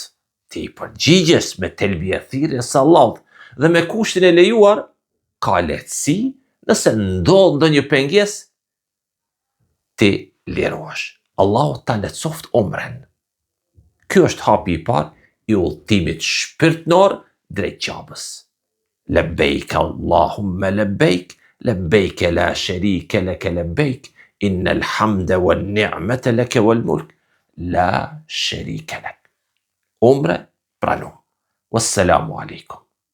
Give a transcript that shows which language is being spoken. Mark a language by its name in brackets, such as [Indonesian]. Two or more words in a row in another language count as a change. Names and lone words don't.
[Albanian] Ti i përgjigjes me telbie thirrjes së Allahut dhe me kushtin e lejuar, ka lehtësi, nëse ndodh ndonjë pengesë, ti lirohesh. Allahu ta lehtësoft umren. Ky është hapi i parë i udhtimit shpirtënor drejt Ka'bës. [Arabic] لبيك اللهم لبيك، لبيك لا شريك لك لبيك, إن الحمد والنعمة لك والملك لا شريك لك. [Albanian] Umre pranum. [Arabic] والسلام عليكم.